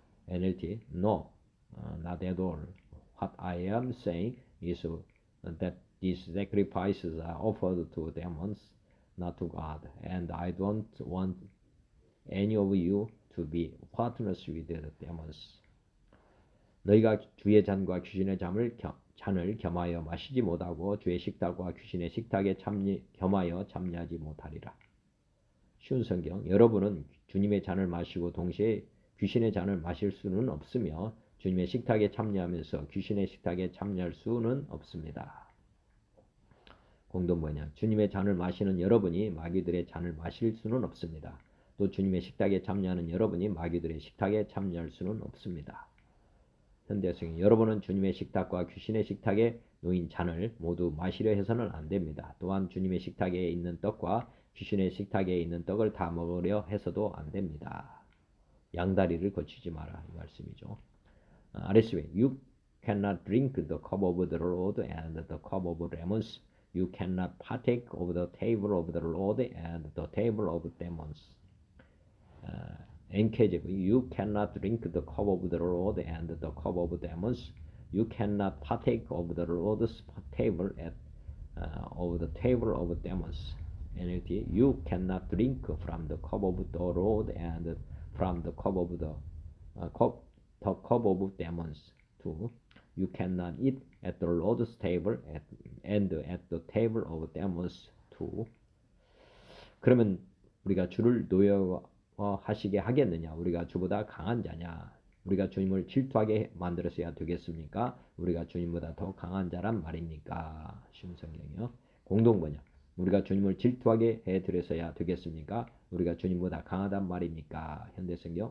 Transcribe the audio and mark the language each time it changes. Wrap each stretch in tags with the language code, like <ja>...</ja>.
<en>NLT, no, not at all. What I am saying is that these sacrifices are offered to demons, not to God. And I don't want any of you to be partners with the demons.</en> <ko>너희가 주의 잔과 귀신의 잔을 겸하여 마시지 못하고 주의 식탁과 귀신의 식탁에 겸하여 참여하지 못하리라. 쉬운 성경. 여러분은 주님의 잔을 마시고 동시에 귀신의 잔을 마실 수는 없으며 주님의 식탁에 참여하면서 귀신의 식탁에 참여할 수는 없습니다. 공동번역. 주님의 잔을 마시는 여러분이 마귀들의 잔을 마실 수는 없습니다. 또 주님의 식탁에 참여하는 여러분이 마귀들의 식탁에 참여할 수는 없습니다. 현대성경. 여러분은 주님의 식탁과 귀신의 식탁에 놓인 잔을 모두 마시려 해서는 안 됩니다. 또한 주님의 식탁에 있는 떡과 귀신의 식탁에 있는 떡을 다 먹으려 해서도 안 됩니다. 양다리를 거치지 마라 이 말씀이죠.</ko> <en>RSV. You cannot drink the cup of the Lord and the cup of demons. You cannot partake of the table of the Lord and the table of demons. NKJV. You cannot drink the cup of the Lord and the cup of demons. You cannot partake of the Lord's table of the table of demons. NLT. You cannot drink from the cup of the Lord and from the cup of the cup of demons. 2. You cannot eat at the Lord's table and at the table of demons. 2.</en> <ko>그러면 우리가 주를 노여하시게 하겠느냐? 우리가 주보다 강한 자냐? 우리가 주님을 질투하게 만들어서야 되겠습니까? 우리가 주님보다 더 강한 자란 말입니까? 쉬운 성경이요. 공동번역. 우리가 주님을 질투하게 해드려서야 되겠습니까? 우리가 주님보다 강하단 말입니까? 현대성경.</ko>